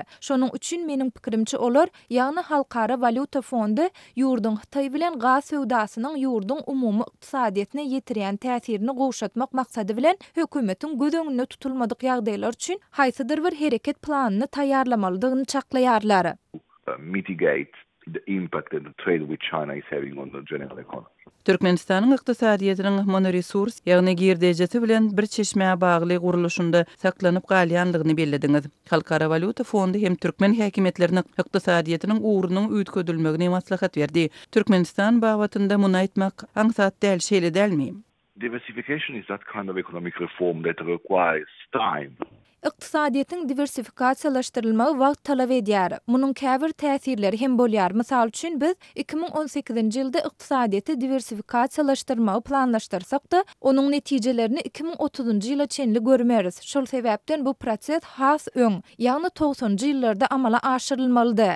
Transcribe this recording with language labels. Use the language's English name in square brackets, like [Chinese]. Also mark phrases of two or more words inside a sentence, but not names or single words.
[Turkmen] Şonuň üçin meniň pikirimçe olar, ýagny Halkara Valyuta Fondu ýurdun Hytaý bilen gaz sewdasynyň ýurdun umumy ykdysadyýatyna ýetirýän täsirini gowşatmak maksady bilen hökümetiň göz öňünde tutulmadyk ýagdaýlar üçin haýsydyr bir hereket planyny taýýarlamalydygyny çaklaýarlar. [English] Mitigate the impact that the trade with China is having on the general economy. [Turkmen] Türkmenistanyň ykdysadyýatynyň monoresurs, ýagny girdejesi bilen bir çeşme bagly guruluşynda saklanyp galýanlygyny bellediňiz. Halkara Valyuta Fondu hem türkmen häkimetlerine ykdysadyýatynyň uğrunyň üýtgedilmegine maslahat berdi. Türkmenistan bagtynda muny aýtmak aňsat däl şeýle dälmi? [English] Diversification is that kind of economic reform that requires time. [Turkmen] Ykdysadyýatyň diversifikasiýalaşdyrylmagy wagt talap edýär. Munyň käbir täsirleri hem bolýar. Mysal üçin biz 2018-nji ýylda ykdysadyýaty diversifikasiýalaşdyrmagy planlaşdyrsak-da, onuň netijelerini 2030-njy ýyla çenli görmeris. Şol sebäpden bu proses has öň, ýagny 90-njy ýyllarda amala aşyrylmalydy.